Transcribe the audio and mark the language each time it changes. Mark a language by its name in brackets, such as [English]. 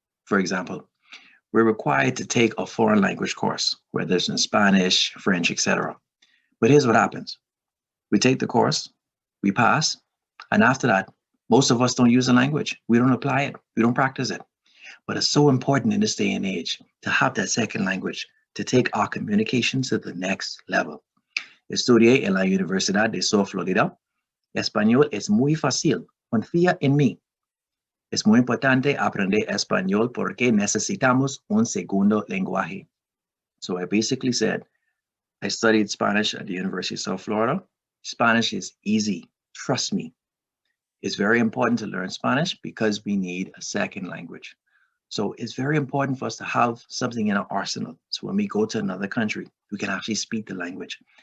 [English] For example, we're required to take a foreign language course, whether it's in Spanish, French, etc. But here's what happens. We take the course, we pass, and after that, most of us don't use the language. We don't apply it. We don't practice it. But it's so important in this day and age to have that second language, to take our communication to the next level. [Spanish] Estudié en la Universidad de South Florida. Español es muy fácil. Confía en mí. Es muy importante aprender español porque necesitamos un segundo lenguaje. [English] So I basically said, I studied Spanish at the University of South Florida. Spanish is easy. Trust me. It's very important to learn Spanish because we need a second language. So it's very important for us to have something in our arsenal. So when we go to another country, we can actually speak the language.